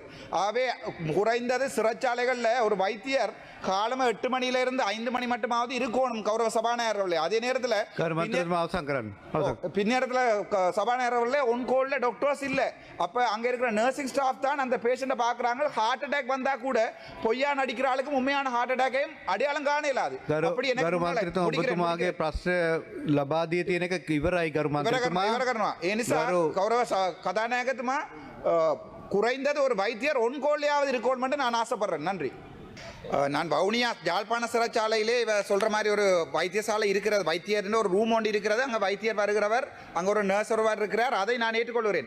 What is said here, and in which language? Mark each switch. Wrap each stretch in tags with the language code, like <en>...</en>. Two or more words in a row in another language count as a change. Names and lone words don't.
<ta>ஆகவே குறைந்தது சிறைச்சாலைகளில் ஒரு வைத்தியர் காலமா 8 மணியிலிருந்து 5 மணி மட்டுமாவது இருக்கணும். கௌரவ சபாநாயகர் அவர்களே, அதே நேரத்தில் பின்னேரத்தில் சபாநாயகர் அவர்களே</ta> <en>oncall doctors</en> <ta>இல்லை. அப்போ அங்கே இருக்கிற</ta> <en>nursing staff</en> <ta>தான் அந்த பேஷண்ட்டை பார்க்குறாங்க.</ta> <en>heart attack</en> <ta>வந்தால் கூட பொய்யா நடிக்கிற ஆளுக்கு உண்மையான</ta> <en>heart attack</en> <ta>அடையாளம் காண இல்லாது. அப்படி</ta> <si>ලබාදී තියෙන එක ඉවරයි ගරු මන්ත්‍රීතුමා. ඉවර කරනවා. ඒ නිසා</si> <ta>கௌரவ கதாநாயகத்துமா குறைந்தது ஒரு வைத்தியர்</ta> <en>on call</en> <ta>இருக்கணும் மட்டும் நான் ஆசைப்படுறேன். நன்றி. நான் வவுனியா யாழ்ப்பாண சிறைச்சாலையிலே இவ சொல்கிற மாதிரி ஒரு வைத்தியசாலை இருக்கிறது, வைத்தியர்னு ஒரு ரூம் ஒன்று இருக்கிறது. அங்கே வைத்தியர் வருகிறவர், அங்கே ஒரு நர்ஸ் ஒருவர் இருக்கிறார். அதை நான் ஏற்றுக்கொள்கிறேன்.</ta>